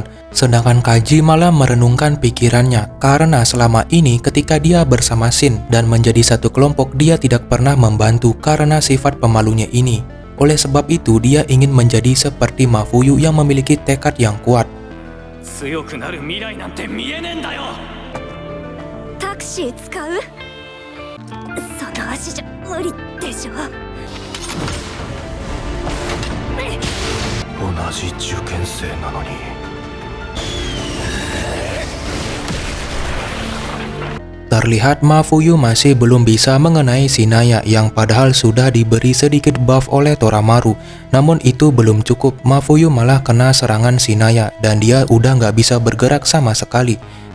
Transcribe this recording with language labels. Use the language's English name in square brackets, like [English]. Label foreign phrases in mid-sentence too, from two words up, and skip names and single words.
[Indonesian] Sedangkan Kaji malah merenungkan pikirannya karena selama ini ketika dia bersama Shin dan menjadi satu kelompok, dia tidak pernah membantu karena sifat pemalunya ini. Oleh sebab itu dia ingin menjadi seperti Mafuyu yang memiliki tekad yang kuat. Taksi [Japanese] 同じ受験生なのに。 [Indonesian] Terlihat Mafuyu masih belum bisa mengenai Shinaya yang padahal sudah diberi sedikit buff oleh Toramaru. Namun itu belum cukup, Mafuyu malah kena serangan Shinaya dan dia udah nggak bisa bergerak sama sekali.